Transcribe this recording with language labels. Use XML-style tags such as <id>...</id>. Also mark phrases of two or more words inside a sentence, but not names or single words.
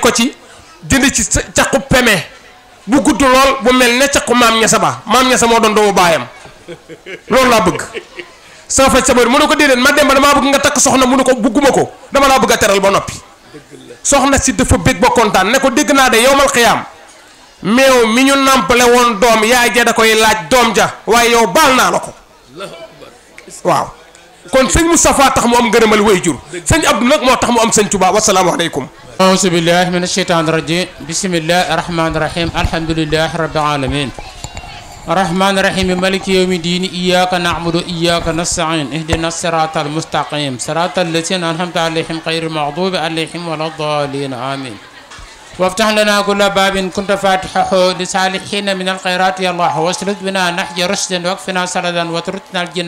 <wo>ko ci jënd ci caqu peme bu gudd lool bu mel ne caqu maam ñasa ba maam ñasa moo doon doomu baayam loolu laa bëgg sama faj sa bari mu ne ko déedéet ma dem ba damaa bëgg nga takk soxna mu ne ko bugguma ko dama laa bëgg a teral ba noppi soxna si dafa bég ba kontaan ne ko dégg naa de</wo> <ar>يوم القيامة</ar> <wo>meew mi ñu nàmpale woon doom yaay ja da koy laaj doom ja waaye yow baal naa la ko waaw kon sëñ Moustapha tax mu am ngërëmal way jur sëñ Abdou nag moo tax mu am sëñ Touba wasalaamaaleykum</wo> <ar>أعوذ بالله من الشيطان الرجيم بسم الله الرحمن الرحيم الحمد لله رب العالمين الرحمن الرحيم مالك يوم الدين إياك نعبد وإياك نستعين اهدنا الصراط المستقيم صراط الذين أنعمت عليهم غير المغضوب عليهم ولا الضالين آمين وافتح لنا كل باب كنت فاتحه لصالحين من الخيرات يا الله واسلك بنا نحج رشدا واكفنا سردا وتركنا الجن</ar>